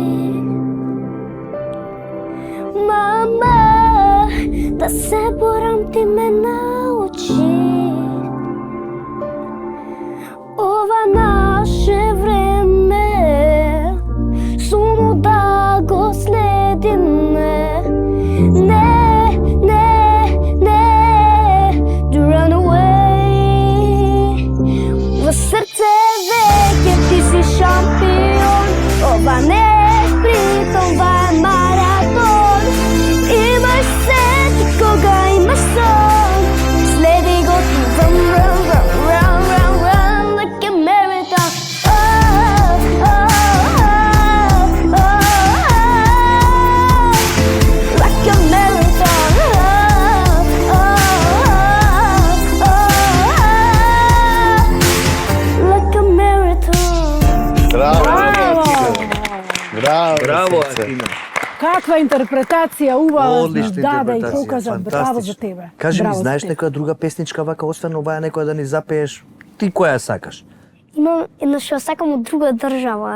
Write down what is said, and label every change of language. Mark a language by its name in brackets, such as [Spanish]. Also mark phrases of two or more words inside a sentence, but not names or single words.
[Macedonian] Мама, да се борам ти ме научи. Ова наше време, суму да го следиме. Не, не, не, [English] you run away. [Macedonian] Во срце веќе ти си шампион. Ова не е спринт, ова е маратон. Имаш сети кога имаш сон. Следи го ти [English] run, run, run, run, run, run like a marathon. Oh, oh, oh, oh, oh, like a marathon. Oh, oh, oh, like a marathon. [Macedonian] Браво! Браво! Браво, Браво, Атина. Каква интерпретација убава Одлична даде и интерпретација, покажа. Браво за фантастично. тебе. Кажи ми, Браво за знаеш тебе. некоја друга песничка вака, освен оваа некоја да ни запееш? Ти која сакаш? Имам една што сакам од друга држава.